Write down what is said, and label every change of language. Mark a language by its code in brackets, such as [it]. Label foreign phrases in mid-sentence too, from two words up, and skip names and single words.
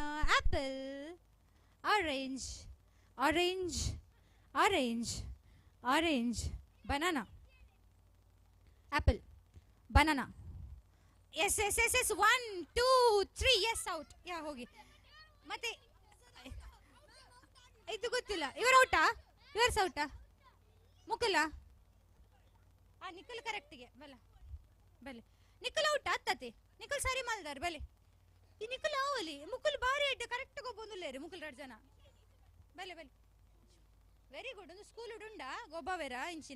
[en] apple, orange, orange, orange, orange, banana. apple, banana. yes yes yes yes, 1 2 3. yes, out. ya, ಹೋಗಿ. [kn] ಮತ್ತೆ ಇದು ಗೊತ್ತಿಲ್ಲ. ಇವರು ಔಟಾ? ಇವರು ಸಹ ಔಟಾ? ಮುಕುಲ? ನಿಖಲ್ ಕರೆಕ್ಟ್ಗೆ [tcy] ಬಲ ಬಲೆ. ನಿಖಲ್ ಔಟ್ ಆತತೆ. ನಿಖಲ್ ಸರಿ ಮಲ್ದಾರ್ ಬಲೆ. ಈ ನಿಖಲ್ ಆವಲಿ ಮುಕುಲ್ ಬಾರಿ ಇಡ್ಡ ಕರೆಕ್ಟ್ ಗೊಬ್ಬೊಂದುಲ್ಲೇರಿ ಮುಕುಲ್ 2 ಜನ ಬಲೆ ಬಲೆ. [en] very good. [tcy] ಒಂದು ಸ್ಕೂಲ್ ಉಂಡ ಗೊಬ್ಬವೇರ ಇಂಚಿನ.